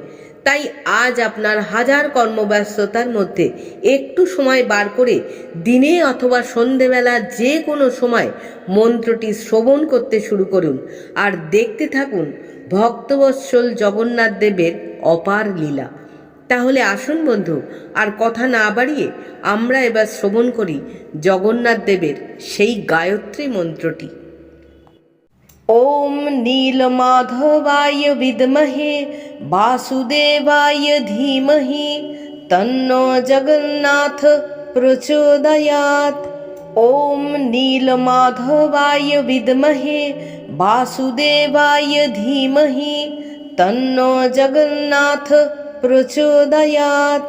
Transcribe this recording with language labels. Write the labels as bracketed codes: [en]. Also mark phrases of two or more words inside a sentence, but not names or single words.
[bn] তাই আজ আপনার হাজার কর্মব্যস্ততার মধ্যে একটু সময় বার করে দিনে অথবা সন্ধেবেলা যে কোনো সময় মন্ত্রটি শ্রবণ করতে শুরু করুন আর দেখতে থাকুন ভক্তবৎসল জগন্নাথ দেবের অপার লীলা। তাহলে আসুন বন্ধু, আর কথা না বাড়িয়ে আমরা এবার শ্রবণ করি জগন্নাথ দেবের সেই গায়ত্রী মন্ত্রটি। [sa] ओम नीलमाधवाय विद्महे वासुदेवाय धीमहि तन्नो जगन्नाथ प्रचोदयात्। ओम नीलमाधवाय विद्महे वासुदेवाय धीमहि तन्नो जगन्नाथ प्रचोदयात्।